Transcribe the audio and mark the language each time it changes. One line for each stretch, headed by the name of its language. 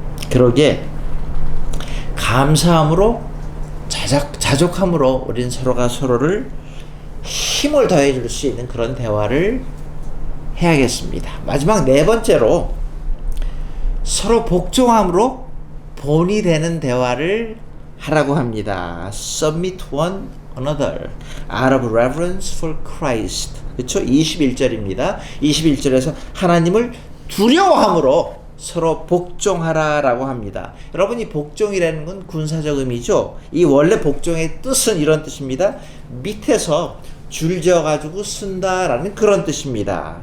Korean: 그러기에 감사함으로 자족함으로 우리는 서로가 서로를 힘을 더해줄 수 있는 그런 대화를 해야겠습니다. 마지막 네 번째로 서로 복종함으로 본이 되는 대화를 하라고 합니다.
English: Submit one another out of reverence for Christ.
Korean: 그렇죠? 21절입니다. 21절에서 하나님을 두려워함으로 서로 복종하라라고 합니다. 여러분, 이 복종이라는 건 군사적 의미죠. 이 원래 복종의 뜻은 이런 뜻입니다. 밑에서 줄 지어가지고 쓴다라는 그런 뜻입니다.